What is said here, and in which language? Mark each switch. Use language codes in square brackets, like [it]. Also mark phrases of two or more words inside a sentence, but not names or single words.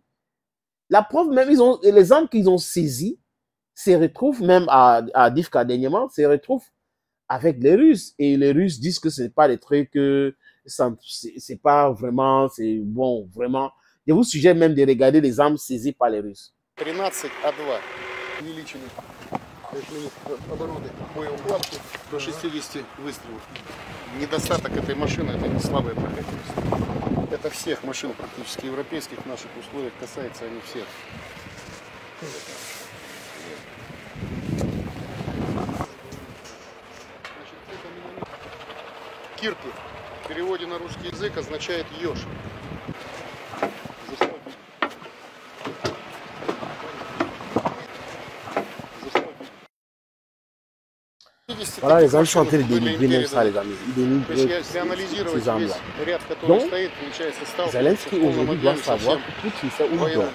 [fr] La preuve même, les armes qu'ils ont saisies se retrouvent même à Divka dernièrement, se retrouvent avec les Russes. Et les Russes disent que ce n'est pas des trucs, c'est pas vraiment, c'est bon, vraiment. Je vous suggère même de regarder les armes saisies par les Russes. [ru] 13А2 увеличили обороты боеукладки до 60 выстрелов. Недостаток этой машины — это не слабая проходимость. Это всех машин практически европейских в наших условиях касается, они всех. Кирпы в переводе на русский язык означает еж. [fr] Voilà, les armes sont en train de délivrer même ça, les amis. Ils délivrent ces armes-là. Donc, Zelensky aujourd'hui doit savoir que Poutine sait où il dort.